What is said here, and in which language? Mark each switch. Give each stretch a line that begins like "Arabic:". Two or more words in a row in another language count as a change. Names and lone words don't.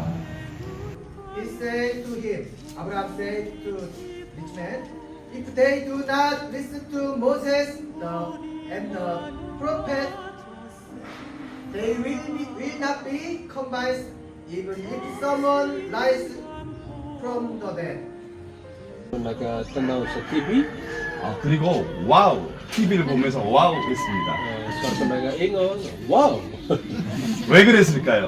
English: He said to him, Abraham said to rich man, if they do not listen to Moses and the prophet, they will not be convinced even if someone rise from the dead.
Cebuano: Nagtanaw sa TV.
Korean: 그리고 와우! TV를 보면서 와우 했습니다.
Cebuano: Suatu nag-ingon, wow!
Korean: 왜 그랬을까요?